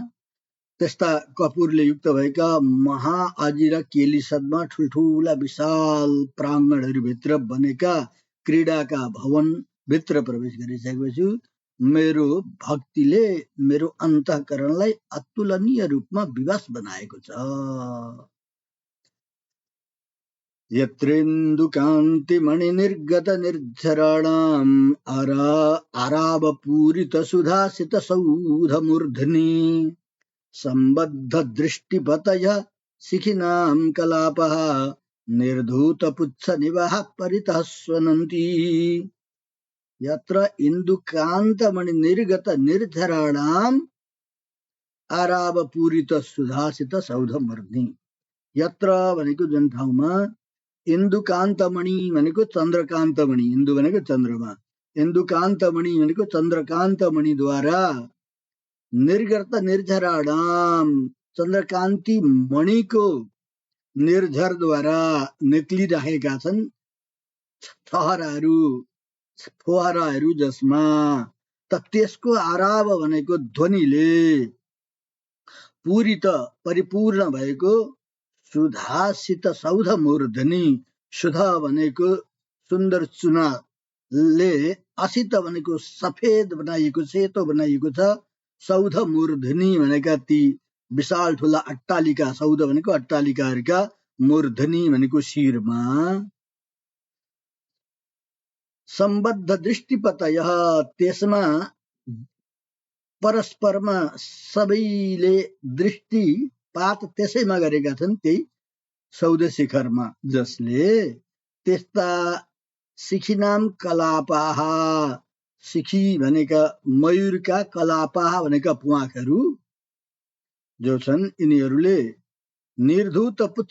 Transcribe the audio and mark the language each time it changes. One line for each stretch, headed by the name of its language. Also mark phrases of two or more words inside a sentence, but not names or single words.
Nepali: त्यस्ता कपूरले युक्त भएका
Sanskrit: महाअजिर केली सद्म
Nepali: ठुल्ठुला विशाल प्राङ्गणहरूभित्र बनेका क्रीडाका भवन भित्र प्रवेश गरिसकेपछि मेरो भक्तिले मेरो अन्तःकरणलाई अतुलनीय रूपमा विवश बनाएको छ।
Sanskrit: यत्रेन्दुकान्ति निर्गत निर्झराणाम् आरावपूरित सुधासित सौधमूर्धनि सम्बद्ध दृष्टिपतयः शिखिनां कलापः निर्धूतपुच्छ निवः परितः स्वनन्ति। यत्र इन्दुकान्तमणि निर्गत निर्झराणाम् आरावपूरित सुधासित सौधमूर्धनि, यत्र
Nepali: भनेको जुन ठाउँमा इन्दुकान्तमणि भनेको चन्द्रकान्तमणि, इन्दु भनेको चन्द्रमा, इन्दुकान्तमणि भनेको चन्द्रकान्तमणिद्वारा
Sanskrit: निर्गत निर्झराणाम,
Nepali: चन्द्रकान्ति मणिको निर्झरद्वारा निक्लिरहेका छन् फोहराहरू, जसमा त त्यसको आराव भनेको ध्वनिले पूरित परिपूर्ण भएको
Sanskrit: सुधासित सौध मूर्धनि,
Nepali: सुधा भनेको सुन्दर चुनाले, असित भनेको सफेद बनाइएको, सेतो बनाइएको छ,
Sanskrit: सौध मूर्धनि
Nepali: भनेका ती विशाल ठुला अट्टालिका, सौध भनेको अट्टालिकाहरूका, मूर्धनि भनेको शिरमा
Sanskrit: सम्बद्ध दृष्टिपतयः,
Nepali: त्यसमा परस्परमा सबैले दृष्टिपात त्यसैमा गरेका छन्, त्यही सौध शिखरमा, जसले त्यस्ता
Sanskrit: शिखिनाम कलापाः,
Nepali: शिखी भनेका मयूरका, कलापाः भनेका प्वाखहरू जो छन्, यिनीहरूले
Sanskrit: निर्धूत पुच्छ